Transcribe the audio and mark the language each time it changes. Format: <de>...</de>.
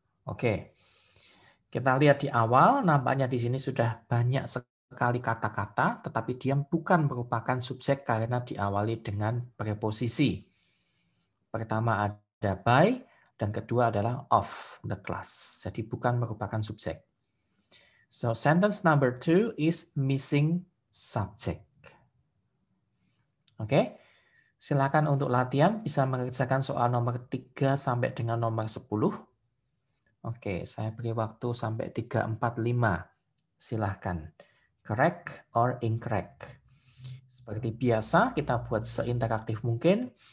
<id>Oke. Kita lihat di awal, nampaknya di sini sudah banyak sekali kata-kata, tetapi dia bukan merupakan subjek karena diawali dengan preposisi. Pertama ada by, dan kedua adalah of the class. Jadi bukan merupakan subjek.</id> <en>So sentence number 2 is missing subject. Oke.</en> <id>Silakan untuk latihan bisa mengerjakan soal nomor 3 sampai dengan nomor 10. Oke, saya beri waktu sampai 3, 4, 5. Silahkan.</id> <en>Correct or incorrect.</en> <id>Seperti biasa, kita buat seinteraktif mungkin.</id>